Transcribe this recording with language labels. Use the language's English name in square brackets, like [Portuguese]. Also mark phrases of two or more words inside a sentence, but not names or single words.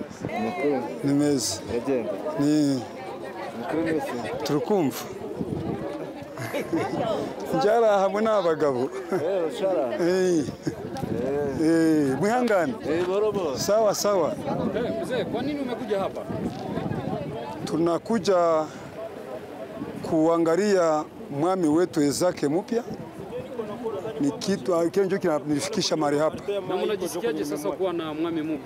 [Kinyarwanda] Nimezi ni turukumvu njara hamwe n'abagabo [Swahili] mwihangane sawa sawa. Mzee, kwa nini umekuja hapa? Tunakuja kuangalia mwami wetu Ezake mpya. Ni kitu kenjo kinanifikisha mahali hapa. Na mnajisikiaje sasa kuwa na mwami mpya?